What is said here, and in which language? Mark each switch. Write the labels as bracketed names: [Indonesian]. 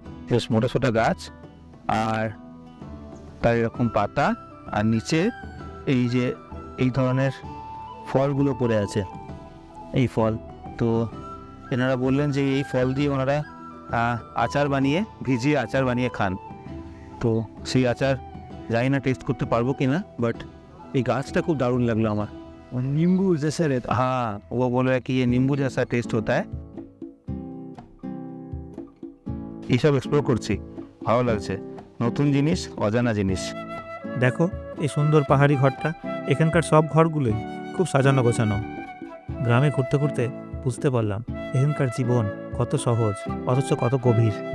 [Bangla] বেশ মোটা সোটা গাছ, আর তার এরকম পাতা, আর নিচে এই যে এই ধরনের ফলগুলো পড়ে আছে, এই ফল। তো এনারা বললেন যে এই ফল দিয়ে ওনারা আচার বানিয়ে, ভিজিয়ে আচার বানিয়ে খান। তো সেই আচার জানি না টেস্ট করতে পারবো কি না, বাট এই গাছটা খুব দারুণ লাগলো আমার। [Hindi] नींबू जैसे रहता हाँ, वो बोल रहा है कि ये नींबू जैसा टेस्ट होता है। [Bangla] এইসব এক্সপ্লোর করছি, ভালো লাগছে, নতুন জিনিস, অজানা জিনিস। দেখো এই সুন্দর পাহাড়ি ঘরটা, এখানকার সব ঘরগুলোই খুব সাজানো গোছানো। গ্রামে ঘুরতে ঘুরতে বুঝতে পারলাম এখানকার জীবন কত সহজ অথচ কত গভীর।